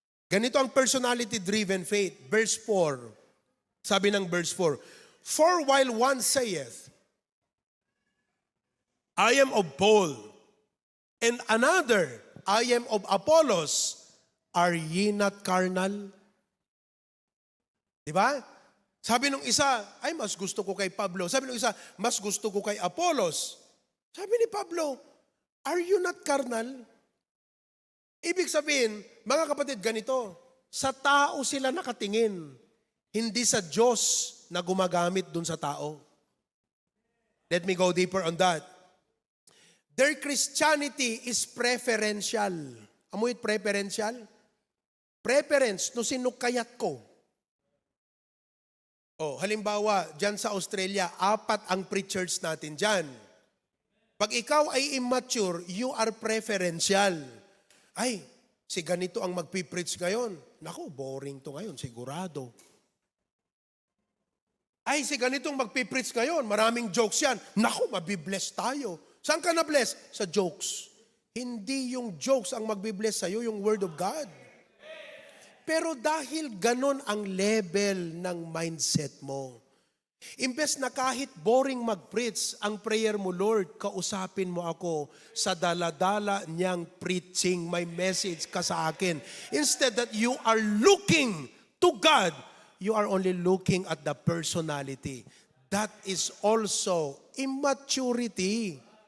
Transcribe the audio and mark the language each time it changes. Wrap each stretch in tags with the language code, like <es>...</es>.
<tl>Ganito ang personality-driven faith. Verse 4. Sabi ng</tl> <en>verse 4, "For while one saith, I am of Paul, and another, I am of Apollos, are ye not carnal?"</en> <tl>Diba? Sabi nung isa, ay mas gusto ko kay Pablo. Sabi nung isa, mas gusto ko kay Apollos. Sabi ni Pablo,</tl> <en>are you not carnal?</en> <tl>Ibig sabihin, mga kapatid, ganito, sa tao sila nakatingin, hindi sa Diyos na gumagamit dun sa tao.</tl> <en>Let me go deeper on that. Their Christianity is preferential.</en> <tl>Amoy preferential? Preference, no sinukayat ko. Halimbawa, dyan sa Australia, 4 ang pre-church natin dyan. Pag ikaw ay immature,</tl> <en>you are preferential.</en> <tl>Ay, si ganito ang magpipreach ngayon. Naku, boring to ngayon, sigurado. Ay, si ganitong magpipreach ngayon, maraming jokes yan. Naku, mabibless tayo. Saan ka na-bless? Sa jokes. Hindi yung jokes ang magbibless sa'yo, yung Word of God. Pero dahil ganon ang level ng mindset mo, imbes na kahit boring mag-preach, ang prayer mo, Lord, kausapin mo ako sa daladala niyang preaching, may message ka sa akin.</tl> <en>Instead that you are looking to God, you are only looking at the personality. That is also immaturity.</en>